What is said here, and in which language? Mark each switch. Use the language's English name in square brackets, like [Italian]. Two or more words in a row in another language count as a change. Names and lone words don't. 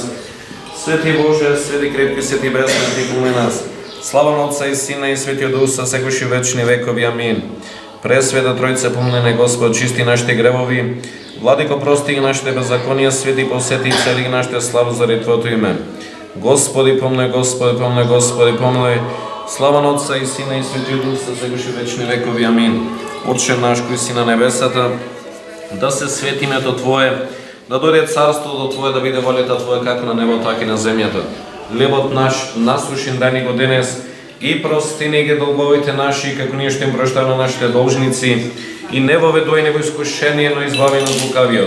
[Macedonian] Свети Боже, свети крепки си Ти безсмртни, помени нас. Слава на Отца и Сина и Светиот Дух, со секогаш и вечни векови. Амин. Пресвета Тројца, помни Господ, чисти нашите гревови. Владико, прости ги нашите беззаконија, свети посети и цели ги нашите слава заради Твоето име. Господи, помни, Господи, помни, Господи, помни. Слава на Отца и Сина и Светиот Дух, со сегаш и вечни векови. Амин. Отче наш кој си на небесата, да се свети името Твое, да дојде царството Твое, да биде волята Твоја како на небо, така и на земјата. Лебот наш насушен дай ни го денес и прости ни ги долговите наши, како ние што им прощаваме на нашите должници, и не воведувај ни во искушение, но избави нас од лукавиот.